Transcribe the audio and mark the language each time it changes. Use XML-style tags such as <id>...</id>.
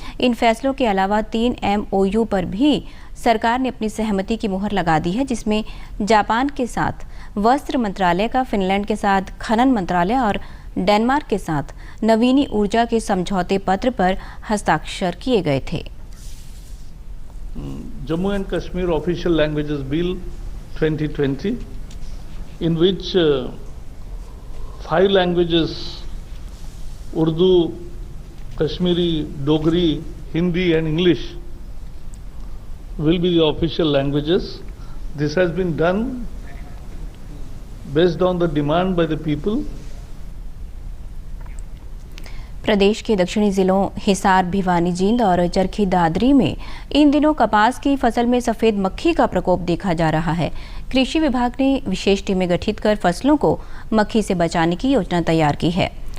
<hi>इन फैसलों के अलावा 3 MOU पर भी सरकार ने अपनी सहमति की मुहर लगा दी है, जिसमें जापान के साथ वस्त्र मंत्रालय का, फिनलैंड के साथ खनन मंत्रालय और डेनमार्क के साथ नवीनी ऊर्जा के समझौते पत्र पर हस्ताक्षर किए गए थे।</hi> <en>Jammu and Kashmir Official Languages Bill 2020, in which 5 languages, Urdu, Kashmiri, Dogri, Hindi and English, will be the official languages. This has been done based on the demand by the people.</en> <hi>प्रदेश के दक्षिणी जिलों हिसार, भिवानी, जींद और चरखी दादरी में इन दिनों कपास की फसल में सफेद मक्खी का प्रकोप देखा जा रहा है। कृषि विभाग ने विशेष टीमें गठित कर फसलों को मक्खी से बचाने की योजना तैयार की है।</hi>